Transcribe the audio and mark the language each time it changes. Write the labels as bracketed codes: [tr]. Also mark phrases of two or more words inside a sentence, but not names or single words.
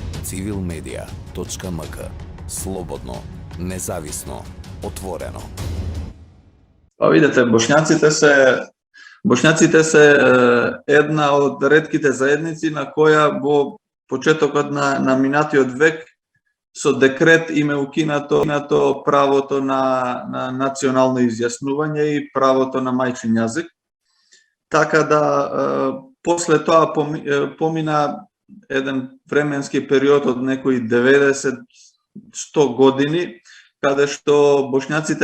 [mk] civilmedia.mk. Слободно, независно, отворено. Па видите, Бошњаците се една од ретките заедници на која во почетокот на минатиот век со декрет им е укинато правото на национално изјаснување и правото на мајчин јазик. Така да после тоа помина еден временски период од некои 90-100 години, каде што бошњаците